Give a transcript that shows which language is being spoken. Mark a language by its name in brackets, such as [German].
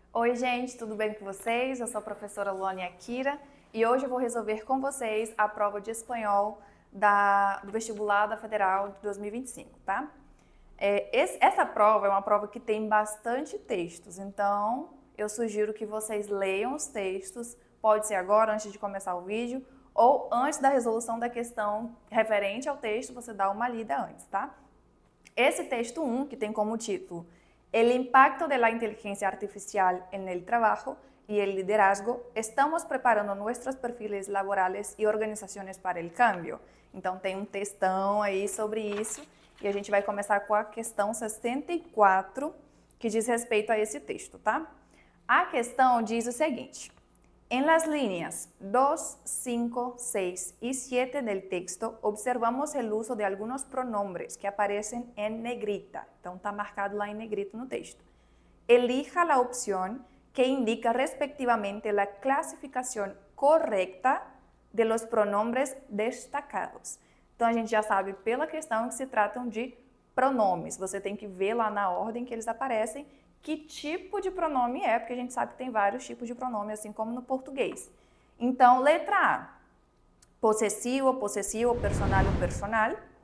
[Portuguese] Oi, gente, tudo bem com vocês? Eu sou a professora Luane Akira e hoje eu vou resolver com vocês a prova de espanhol do vestibular da Federal de 2025, tá? Essa prova é uma prova que tem bastante textos, então eu sugiro que vocês leiam os textos, pode ser agora, antes de começar o vídeo, ou antes da resolução da questão referente ao texto, você dá uma lida antes, tá? Esse texto 1, que tem como título [Spanish] El impacto de la inteligencia artificial en el trabajo y el liderazgo, estamos preparando nuestros perfiles laborales y organizaciones para el cambio. [Portuguese] Então tem um textão aí sobre isso e a gente vai começar com a questão 64, que diz respeito a esse texto, tá? A questão diz o seguinte: [Spanish] en las líneas 2, 5, 6 y 7 del texto, observamos el uso de algunos pronombres que aparecen en negrita. [Portuguese] Então, está marcado lá em negrito no texto. [Spanish] Elija la opción que indica respectivamente la clasificación correcta de los pronombres destacados. [Portuguese] Então, a gente já sabe pela questão que se tratam de pronomes. Você tem que ver lá na ordem que eles aparecem que tipo de pronome é, porque a gente sabe que tem vários tipos de pronome, assim como no português. Então, letra A, possessivo, possessivo, personal ou personal.